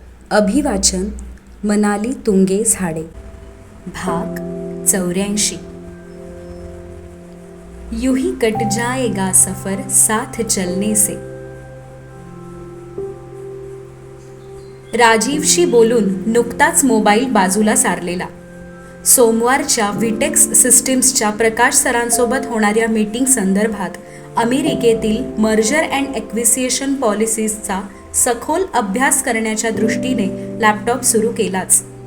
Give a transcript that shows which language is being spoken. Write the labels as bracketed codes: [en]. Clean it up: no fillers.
[mr] अभिवाचन मनाली तुंगे झाडे. भाग 84. [hi] यूं ही कट जाएगा सफर साथ चलने से. [mr] राजीवशी बोलून नुकताच मोबाईल बाजूला सारलेला. सोमवारच्या व्हिटेक्स सिस्टीम्सच्या प्रकाश सरांसोबत होणाऱ्या मीटिंग संदर्भात अमेरिकेतील मर्जर अँड ॲक्विसिशन पॉलिसीजचा सखोल अभ्यास करण्याच्या दृष्टीने लॅपटॉप सुरू केलाच.